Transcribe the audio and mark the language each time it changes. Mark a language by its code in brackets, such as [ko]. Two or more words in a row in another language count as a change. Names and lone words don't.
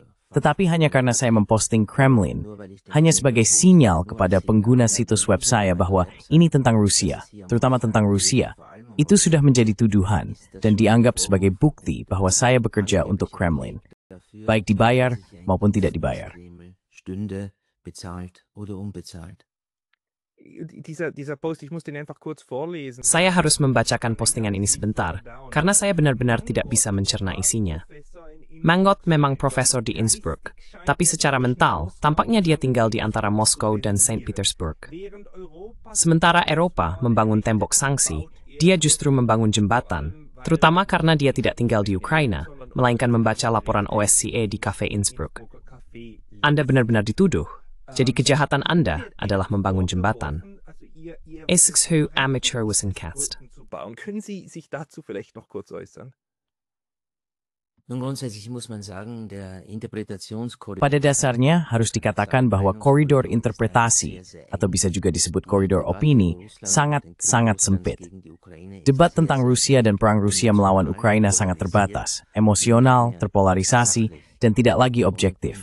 [id] Tetapi hanya karena saya memposting Kremlin, hanya sebagai sinyal kepada pengguna situs web saya bahwa ini tentang Rusia, terutama tentang Rusia, itu sudah menjadi tuduhan dan dianggap sebagai bukti bahwa saya bekerja untuk Kremlin, baik dibayar maupun tidak dibayar. [de] Dieser Post, ich muss den einfach kurz vorlesen. [id] Saya harus membacakan postingan ini sebentar, karena saya benar-benar tidak bisa mencerna isinya. Mangot memang profesor di Innsbruck, tapi secara mental, tampaknya dia tinggal di antara Moskow dan Saint Petersburg. Sementara Eropa membangun tembok sanksi, dia justru membangun jembatan, terutama karena dia tidak tinggal di Ukraina, melainkan membaca laporan OSCE di Cafe Innsbruck. Anda benar-benar dituduh. Jadi kejahatan Anda adalah membangun jembatan. Essex-Hu Amateur Wissencast. [de] Können Sie sich dazu vielleicht noch kurz äußern? [id] Pada dasarnya harus dikatakan bahwa koridor interpretasi, atau bisa juga disebut koridor opini, sangat-sangat sempit. Debat tentang Rusia dan perang Rusia melawan Ukraina sangat terbatas, emosional, terpolarisasi, dan tidak lagi objektif.